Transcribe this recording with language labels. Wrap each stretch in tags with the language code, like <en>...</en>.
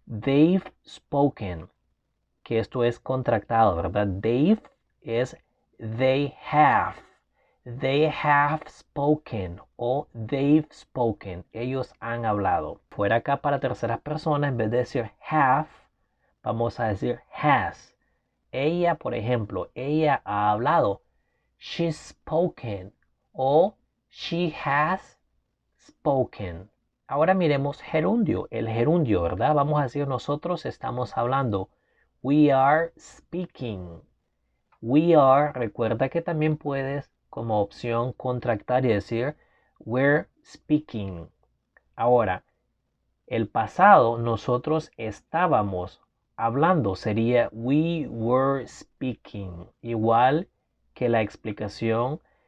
<en>They've spoken.</en> <es>Que esto es contractado, ¿verdad?</es> <en>They've es they have. They have spoken o they've spoken.</en> <es>Ellos han hablado. Fuera acá para terceras personas, en vez de decir have, vamos a decir has. Ella, por ejemplo, ella ha hablado.</es> <en>She's spoken o she has spoken.</en> <es>Ahora miremos gerundio. El gerundio, ¿verdad? Vamos a decir nosotros estamos hablando.</es> <en>We are speaking.</en> <es>We are, recuerda que también puedes como opción contractar y decir</es> <en>we're speaking.</en> <es>Ahora, el pasado nosotros estábamos hablando sería</es> <en>we were speaking.</en> <es>Igual que la explicación</es>